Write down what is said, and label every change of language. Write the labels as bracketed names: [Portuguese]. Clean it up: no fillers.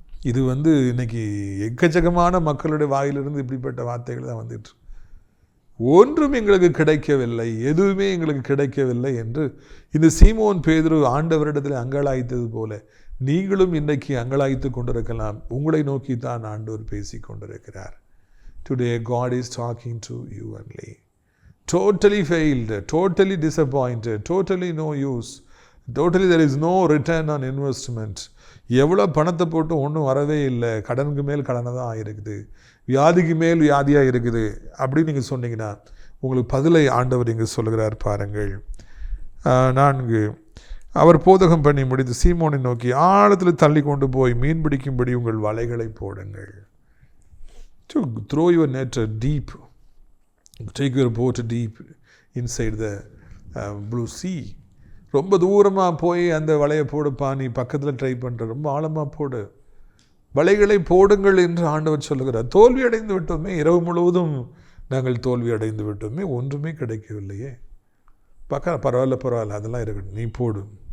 [Tamil] இது இன்னைக்கு எக்கச்சக்கமான மக்களுடைய வாயிலிருந்து இப்படிப்பட்ட வார்த்தைகள் தான் வந்துட்டு, ஒன்றும் எங்களுக்கு கிடைக்கவில்லை, எதுவுமே எங்களுக்கு கிடைக்கவில்லை என்று இந்த சீமோன் பேதுரு ஆண்டவரிடத்தில் அங்கலாய்த்தது போல நீங்களும் இன்றைக்கு அங்கலாய்த்து கொண்டிருக்கலாம். உங்களை நோக்கி தான் ஆண்டவர் பேசி கொண்டிருக்கிறார். [English] Today God is talking to you only. Totally failed, totally disappointed, totally no use, totally there is no return on investment. [Tamil] எவ்வளோ பணத்தை போட்டு ஒன்றும் வரவே இல்லை, கடனுக்கு மேல் கடனை தான் ஆகிருக்குது, வியாதிக்கு மேல் வியாதியாக இருக்குது அப்படின்னு நீங்கள் சொன்னீங்கன்னா உங்களுக்கு பதிலை ஆண்டவர் இங்கே சொல்கிறார் பாருங்கள். 4 அவர் போதகம் பண்ணி முடித்து சீமோனை நோக்கி ஆழத்தில் தள்ளி கொண்டு போய் மீன் பிடிக்கும்படி உங்கள் வலைகளை போடுங்கள். [English] To throw your net deep, take your boat deep inside the blue sea. [Tamil] ரொம்ப தூரமாக போய் அந்த வலையை போடுப்பா, நீ பக்கத்தில் ட்ரை பண்ணுற, ரொம்ப ஆழமாக போடு, வலைகளை போடுங்கள் என்று ஆண்டவர் சொல்லுகிறார். தோல்வி அடைந்து விட்டோமே, இரவு முழுவதும் நாங்கள் தோல்வி அடைந்து விட்டோமே, ஒன்றுமே கிடைக்கவில்லையே, பரவாயில்ல அதெல்லாம் இருக்கட்டும், நீ போடு,